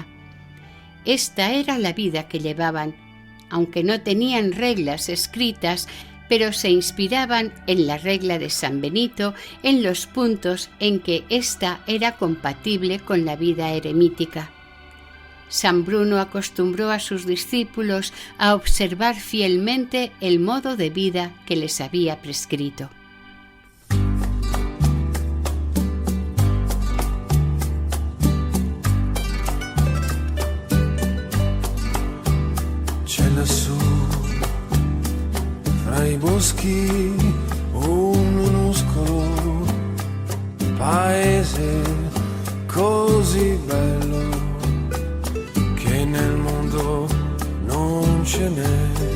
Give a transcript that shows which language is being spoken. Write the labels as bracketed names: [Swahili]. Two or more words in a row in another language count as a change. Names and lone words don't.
[Spanish] Esta era la vida que llevaban, aunque no tenían reglas escritas, pero se inspiraban en la regla de San Benito en los puntos en que ésta era compatible con la vida eremítica. San Bruno acostumbró a sus discípulos a observar fielmente el modo de vida que les había prescrito. [Italian] C'è lassù, fra i boschi, un minuscolo paese così bello che nel mondo non ce n'è.